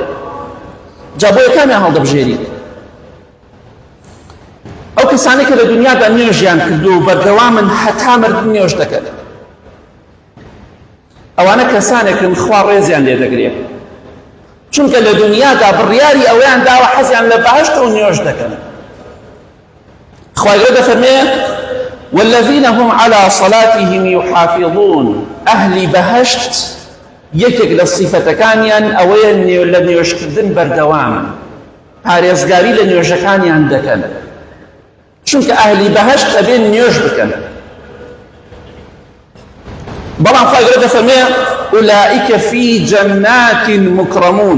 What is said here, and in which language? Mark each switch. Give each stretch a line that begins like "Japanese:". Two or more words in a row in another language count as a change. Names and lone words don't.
Central Kurdish: جا بۆ یەکامیان هەڵدەبژێری ئەو کەسانی کە لە دنیادا نوێژیان کردو و بەردەوامن هەتا مردن نوێژ دەکەن. ئەوانە کەسانێکن خوا ڕێزیان لێ دەگرێت، چونکە لە دنیادا بڕیاری ئەویان داوە حەزیان لە بەهەشت و نوێژ دەکەن. خوای گەورە دەفەرمێ
Arabic: والذین هم على صلاتهم يحافظون.
Central Kurdish: ئەهلی بەهەشت یەکێک لە صیفەتەکانیان ئەوەیە لە نوێژکردن بەردەوامن، پارێزگاری لە نوێژەکانیان دەکەن، چونکە ئەهلی بەهەشت ئەبێن نوێژ بکەن. بەڵام خوای گەورە دەفەرمێ
Arabic: ئولائیکە فی جەنات مکرمون.